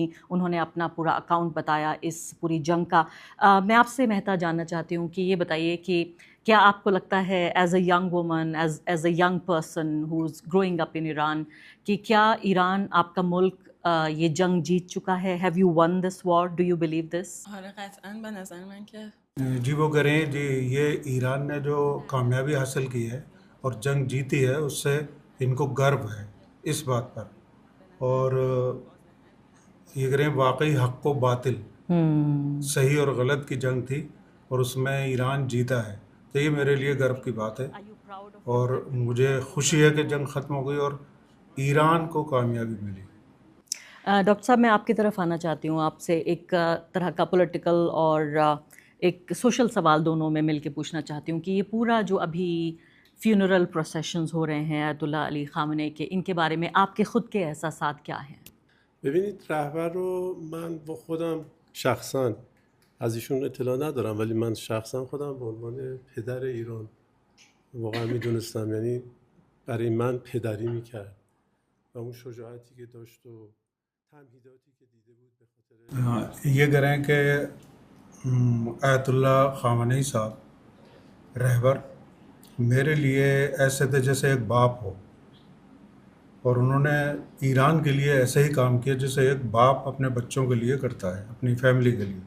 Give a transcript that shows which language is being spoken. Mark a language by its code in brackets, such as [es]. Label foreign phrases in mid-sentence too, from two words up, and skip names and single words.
[ur] انہوں نے اپنا پورا اکاؤنٹ بتایا اس پوری جنگ کا. میں آپ سے مہتا جاننا چاہتی ہوں کہ یہ بتائیے کہ کیا آپ کو لگتا ہے [en] as a young woman, as a young person who is growing up in Iran, [ur] کہ کیا ایران, آپ کا ملک, یہ جنگ جیت چکا ہے؟ [en] Have you won this war? Do you believe this? [fa] آره قطعا به نظر من که [ur] جی وہ کہہ رہے ہیں جی یہ ایران نے جو کامیابی حاصل کی ہے اور جنگ جیتی ہے اس سے ان کو گرو ہے اس بات پر. اور یہ کہہ رہے ہیں واقعی حق و باطل, صحیح اور غلط کی جنگ تھی اور اس میں ایران جیتا ہے. تو یہ میرے لیے گرو کی بات ہے اور مجھے خوشی ہے کہ جنگ ختم ہو گئی اور ایران کو کامیابی ملی. ڈاکٹر صاحب میں آپ کی طرف آنا چاہتی ہوں, آپ سے ایک طرح کا پولیٹیکل اور ایک سوشل سوال دونوں میں مل کے پوچھنا چاہتی ہوں کہ یہ پورا جو ابھی [en] funeral processions [ur] ہو رہے ہیں آیت اللہ علی خامنه کے, ان کے بارے میں آپ کے خود کے احساسات کیا ہیں؟ [fa] ببینید رهبر رو من با خودم شخصا از ایشون اطلاع ندارم, ولی من شخصا خودم به عنوان پدر ایران واقعا میدونستم, یعنی برای من پدری میکرد و اون شجاعتی که داشت و تمهیداتی که دیده بود به خاطر [ur] یہ کہہ رہے ہیں کہ آیت اللہ خامنہئی صاحب رہبر میرے لیے ایسے تھے جیسے ایک باپ ہو, اور انہوں نے ایران کے لیے ایسے ہی کام کیا جیسے ایک باپ اپنے بچوں کے لیے کرتا ہے, اپنی فیملی کے لیے.